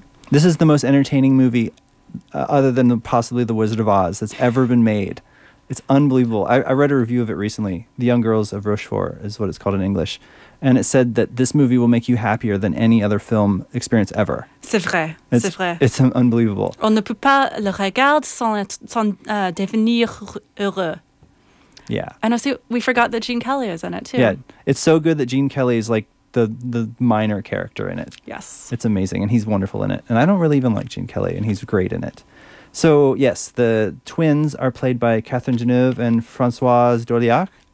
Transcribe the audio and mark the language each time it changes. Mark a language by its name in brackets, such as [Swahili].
[English] This is the most entertaining movie other than possibly The Wizard of Oz that's ever been made. It's unbelievable. I read a review of it recently. The Young Girls of Rochefort is what it's called in English. And it said that this movie will make you happier than any other film experience ever. [French] C'est vrai. [English] It's unbelievable. [French] On ne peut pas le regarder sans devenir heureux. [English] Yeah. And also, we forgot that Gene Kelly is in it, too. Yeah. It's so good that Gene Kelly is like the minor character in it. Yes. It's amazing. And he's wonderful in it. And I don't really even like Gene Kelly. And he's great in it. So, yes, the twins are played by Catherine Deneuve and Françoise d'Orléac.